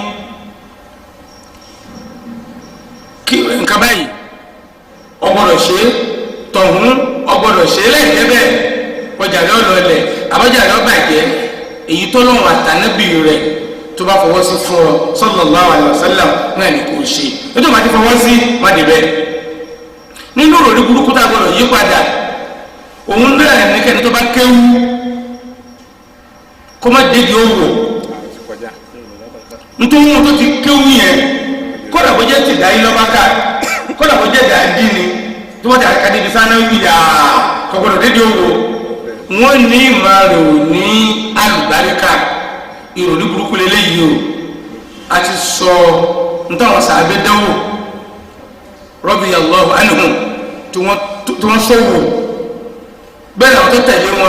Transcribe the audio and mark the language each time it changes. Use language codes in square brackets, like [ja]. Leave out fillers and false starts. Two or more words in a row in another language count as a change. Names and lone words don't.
[yo] nǹkan báyìí ọgbọ́dọ̀ ṣe tọ̀hún ọgbọ́dọ̀ ṣe lẹ́yìn bẹ́ẹ̀ ọjà rẹ̀ ọlọ́ọ̀lẹ̀ àbájá rẹ̀ ọbàjẹ́ èyí tó lọ́wọ́ àtànábì rẹ̀ tó bá fọwọ́ sí fún ọ [ar] صلى الله عليه وسلم [yo] náà ní kò ṣe nítorí wọn ti fọwọ́ sí wọn dé bẹ́ẹ̀ nínú òròrí burúkú tá a gbọdọ̀ yí padà òun náà ní kẹ́ni tó bá kéwú kó má dédìí owó nítorí wọn tó ti kéwú yẹn kódà bó jẹ́ ti dàí lọ́bàkà kódà bó jẹ́ dàí dín ni tó wọ́n ti àkàdé ibi sáná wí yà kò gbọdọ̀ dédìí owó wọ́n ní ìmọ̀ rẹ̀ ò ní alùbáríkà ìròrí burúkú lélẹ́yìí o a ti sọ nítawọn sàbẹ̀ dánwò [ar] رضي الله عنهم [yo] tí wọ́n sọ̀wọ́ bẹ́ẹ̀ làwọn tó tẹ̀lé